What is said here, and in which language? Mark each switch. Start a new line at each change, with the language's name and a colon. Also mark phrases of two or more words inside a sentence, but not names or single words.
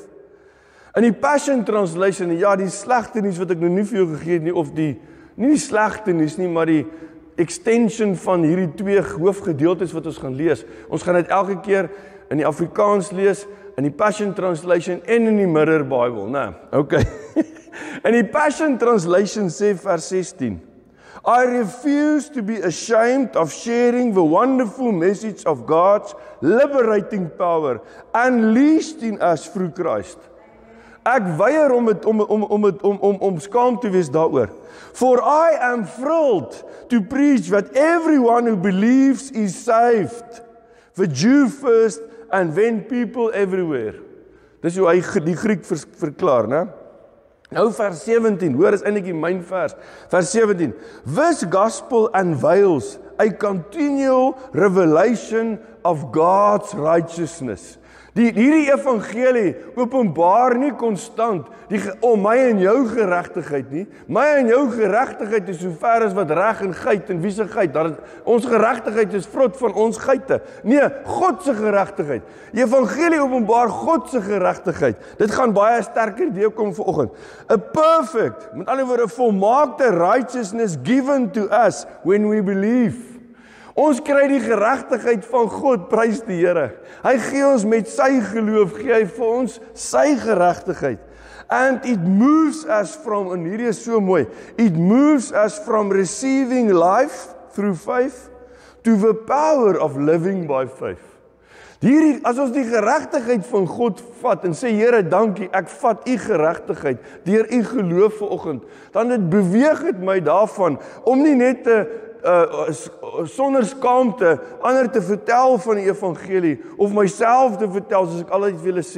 Afrikaans: In die Passion Translation, ja, die slegte nuus wat ek nou nie vir jou gegee het nie, of nie die slegte nuus nie, maar die extension van hierdie twee hoofgedeeltes wat ons gaan lees. Ons gaan dit elke keer in die Afrikaans lees, in die Passion Translation en in die Mirror Bible, né? Okay. In die Passion Translation sê vers 16,
English: I refuse to be ashamed of sharing the wonderful message of God's liberating power unleashed in us through Christ.
Afrikaans: Ek weier om skaam te wees daaroor.
English: For I am thrilled to preach that everyone who believes is saved. The Jew first and then people everywhere.
Afrikaans: Dis hoe hy die Griek verklaar, né? Nou vers 17, hoor is eintlik die myn vers. Vers 17.
English: This gospel unveils a continual revelation of God's righteousness.
Afrikaans: Hierdie evangelie openbaar nie konstant my en jou geregtigheid nie. My en jou geregtigheid is so ver as wat reg en geit en wie se geit. Ons geregtigheid is vrot van ons geite. Nee, God se geregtigheid. Die evangelie openbaar God se geregtigheid. Dit gaan baie sterker deurkom vanoggend.
English: A perfect,
Afrikaans: met ander woorde volmaakte
English: righteousness given to us when we believe.
Afrikaans: Ons kry die geregtigheid van God, prys die Here. Hy gee ons met sy geloof, gee hy vir ons sy geregtigheid.
English: And it moves us from,
Afrikaans: en hierdie is so mooi,
English: it moves us from receiving life through faith to the power of living by faith.
Afrikaans: Hierdie, as ons die geregtigheid van God vat en sê, Here, dankie, ek vat u geregtigheid deur u geloof vanoggend, dan dit beweeg het my daarvan om nie net sonder skaamte ander te vertel van die evangelie of myself te vertel, soos ek altyd vir julle sê.